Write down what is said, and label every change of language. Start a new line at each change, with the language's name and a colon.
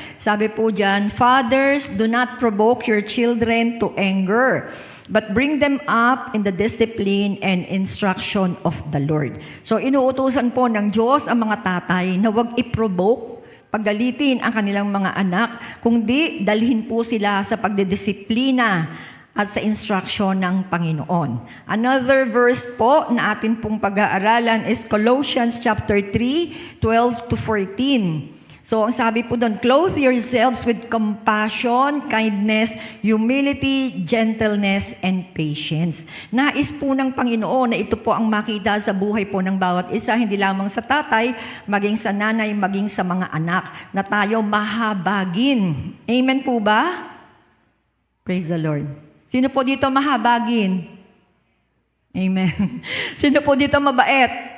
Filipino: Sabi po dyan,
English: Fathers, do not provoke your children to anger, but bring them up in the discipline and instruction of the Lord.
Filipino: So inuutusan po ng Diyos ang mga tatay na huwag i-provoke, paggalitin ang kanilang mga anak, kundi dalhin po sila sa pagdidisiplina at sa instruction ng Panginoon.
English: Another verse
Filipino: po na atin pong pag-aaralan
English: is Colossians chapter 3, 12 to 14. So,
Filipino: ang sabi po doon,
English: clothe yourselves with compassion, kindness, humility, gentleness, and patience.
Filipino: Nais po ng Panginoon na ito po ang makita sa buhay po ng bawat isa, hindi lamang sa tatay, maging sa nanay, maging sa mga anak, na tayo mahabagin. Amen po ba?
English: Praise the Lord.
Filipino: Sino po dito mahabagin? Amen. Sino po dito mabait?